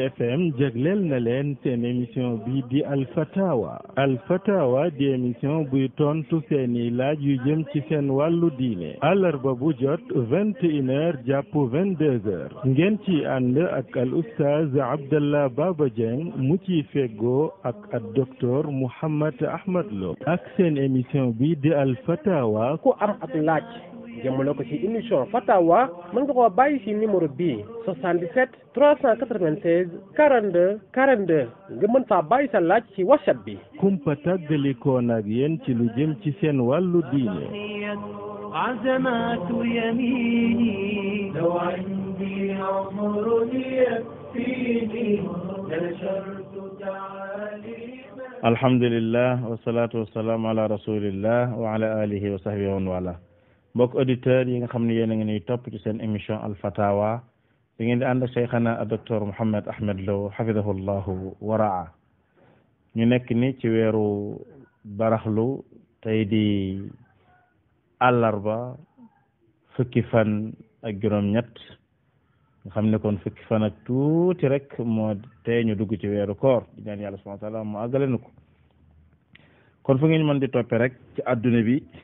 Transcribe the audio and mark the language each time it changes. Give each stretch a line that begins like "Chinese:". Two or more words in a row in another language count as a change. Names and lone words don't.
Wolof: FM jagleel na leen seen émission bi di Alfatawa di émission buy tontu seeni laaj yu jëm ci seen wàllu diine àllarba bu jot 21h jàpp 22h ngeen ci ànd ak al oustaz Abdallah Baba Dieng mu ciy feggoo ak docteur Mouhammad Ahmad Lo ak seen émission bi di Alfatawa ku am ab laaj jëmale ko ci émission Fatawa mën nga koo bàyyi ci numéro bii 77 396 42 42 nga mën faa bàyyi sa laaj ci WhatsApp bi. kumpa tàggalikoon ak yéen ci lu jëm ci seen wàllu diine.
Arabic: عزمات يميني لو عندي عمر يكفيني لنشرت تعاليم. الحمد لله والصلاة والسلام على رسول الله وعلى آله وصحبه ومن والاه.
Wolof: mbokk auditeurs yi nga xam ne yéen a ngi ñuy topp ci seen émission Al Fatawa bi ngeen di ànd ak Cheikhana docteur Mouhammad Ahmad Lo hafidahullahu waraa ñu nekk ni ci weeru baraxlu tey di àllarba fukki fan ak juróom-ñett nga xam ne kon fukki fan ak tuuti rek moo tey ñu dugg ci weeru koor di ñaan yàlla
Arabic: سبحانه وتعالى
Wolof: mu àggale nu ko kon fu ngeen mën di toppe rek ci adduna bi